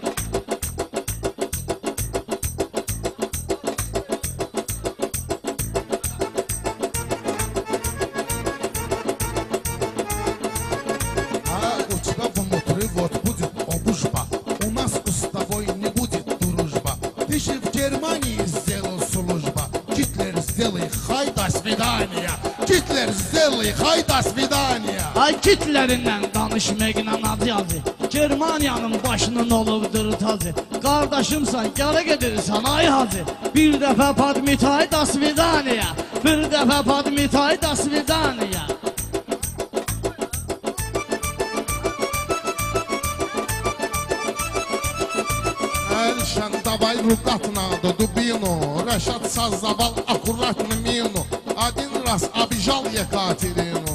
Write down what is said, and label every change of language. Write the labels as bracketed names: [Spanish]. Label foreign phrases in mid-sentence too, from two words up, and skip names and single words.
[Russian] Вот будет обужба. У нас с тобой не будет дружба. Ты же в Германии сделал служба. Гитлер, сделай хай, до свидания. Гитлер, сделай хай, до свидания. [Azerbaijani] Ay Hitler'indən danışmaqla adı yazı. Germaniyanın başının olubdur tazı. Qardaşımsan, gələ gedirsən ay hacı. Bir dəfə padmitay, [Russian] до свидания. [Azerbaijani] Bir dəfə padmitay, [Russian] до свидания. Эльшан, давай рукатно до дубину. Рашат создавал аккуратно мину. Один раз обижал Екатерину.